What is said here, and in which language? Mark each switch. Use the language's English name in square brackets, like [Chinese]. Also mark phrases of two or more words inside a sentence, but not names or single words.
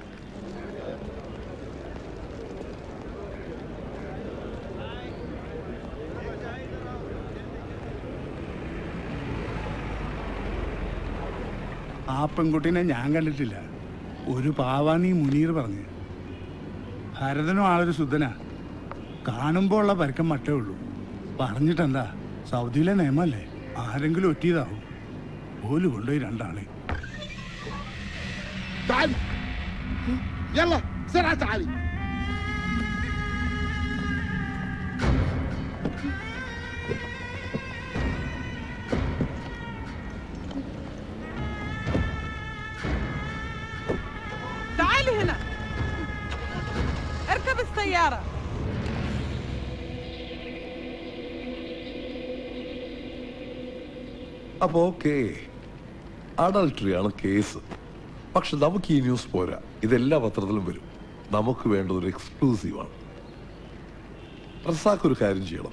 [Malayalam] ആ പെൺകുട്ടീനെ ഞാൻ കണ്ടിട്ടില്ല. ഒരു പാവാന്നീ മുനീർ പറഞ്ഞ്. ഭരതനും ആളൊരു ശുദ്ധനാ. കാണുമ്പോൾ ഉള്ള പരക്കം മട്ടേ ഉള്ളൂ. പറഞ്ഞിട്ടെന്താ, സൗദിയിലെ നിയമല്ലേ, ആരെങ്കിലും ഒറ്റിയതാവും. ഓല് കൊണ്ടുപോയി രണ്ടാളെ. [Arabic] تعالي يلا بسرعة تعالي. تعالي هنا، اركب السيارة. [Malayalam] അപ്പൊ ഓക്കെ, അഡൾട്ടറിയാണ് കേസ്. പക്ഷെ നമുക്ക് ഈ ന്യൂസ് പോരാ, ഇതെല്ലാ പത്രത്തിലും വരും. നമുക്ക് വേണ്ടത് ഒരു എക്സ്ക്ലൂസീവാണ്. റസാഖ് ഒരു കാര്യം ചെയ്യണം.